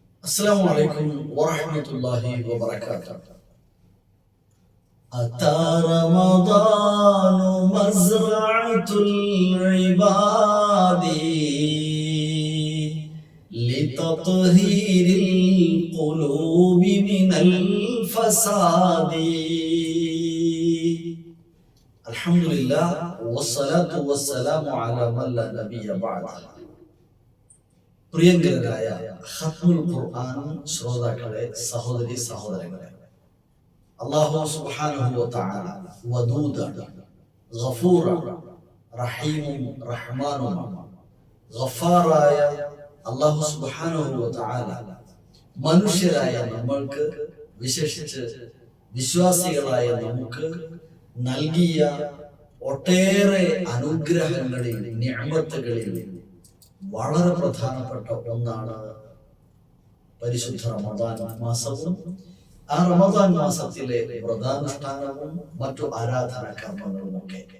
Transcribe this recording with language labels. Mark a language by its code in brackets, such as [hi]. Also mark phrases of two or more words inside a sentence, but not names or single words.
[ar] السلام عليكم ورحمة الله وبركاته. أتى رمضان مزرعة العباد لتطهير القلوب من الفساد. الحمد لله والصلاة والسلام على من لا نبي بعده. [ml] പ്രിയങ്കരരായ [ar] ختم القرآن [ml] ശ്രോതാക്കളെ, സഹോദരി സഹോദരങ്ങളെ, അല്ലാഹു [ar] سبحانه وتعالى [ml] വദൂദാണ്, ഗഫൂറാണ്, റഹീമും റഹ്മാനുമാണ്. ഗഫാറായ അല്ലാഹു [ar] سبحانه وتعالى [ml] മനുഷ്യരായ നമ്മൾക്ക്, വിശേഷിച്ച് വിശ്വാസികളായ നമുക്ക് നൽകിയ ഒട്ടേറെ അനുഗ്രഹങ്ങളിൽ, നിഅമത്തുകളിൽ വളരെ പ്രധാനപ്പെട്ട ഒന്നാണ് പരിശുദ്ധ റമദാൻ മാസവും ആ റമദാൻ മാസത്തിലെ വ്രതാനുഷ്ഠാനവും മറ്റു ആരാധനാ കർമ്മങ്ങളും ഒക്കെ.